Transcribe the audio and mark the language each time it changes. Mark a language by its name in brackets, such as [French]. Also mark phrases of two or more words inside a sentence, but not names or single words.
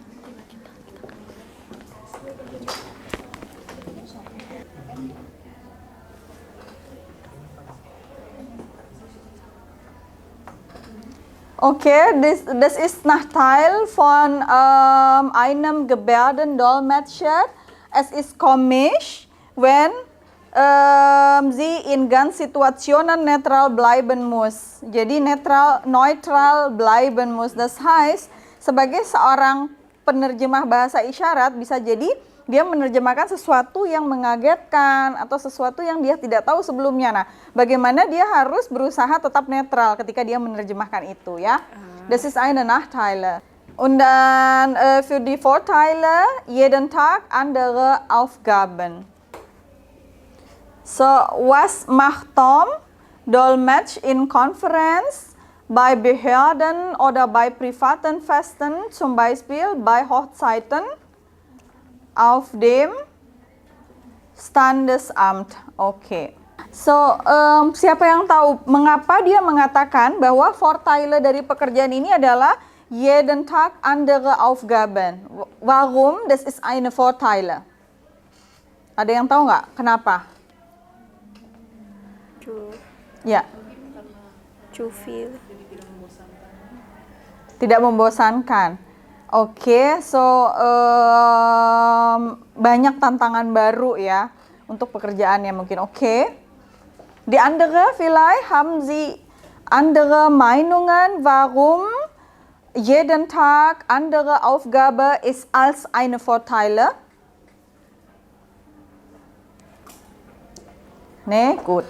[German] Okay, das ist Nachteil von einem Gebärdendolmetscher. Es ist komisch, wenn sie in ganz Situationen neutral bleiben muss. Jadi neutral bleiben muss. Das heißt, [Indonesian] sebagai seorang penerjemah bahasa isyarat bisa jadi dia menerjemahkan sesuatu yang mengagetkan atau sesuatu yang dia tidak tahu sebelumnya. Nah, bagaimana dia harus berusaha tetap netral ketika dia menerjemahkan itu, ya. [German] Das ist eine Nachteile. Und dann für die Vorteile jeden Tag andere Aufgaben. So, was macht Tom? Dolmetsch in Konferenz, bei Behörden oder bei privaten Festen, zum Beispiel bei Hochzeiten, auf dem Standesamt. [Indonesian] Oke. So, siapa yang tahu mengapa dia mengatakan bahwa Vorteile dari pekerjaan ini adalah [German] jeden Tag andere Aufgaben? Warum? Das ist eine Vorteile. [Indonesian] Ada yang tahu nggak? Kenapa? [German] Zu [Indonesian] Ya. [German] viel. [Indonesian] Tidak membosankan. Oke, banyak tantangan baru ya untuk pekerjaannya mungkin. Oke. [German] Die andere vielleicht haben Sie andere Meinungen, warum jeden Tag andere Aufgabe ist als eine Vorteile? Ne, gut.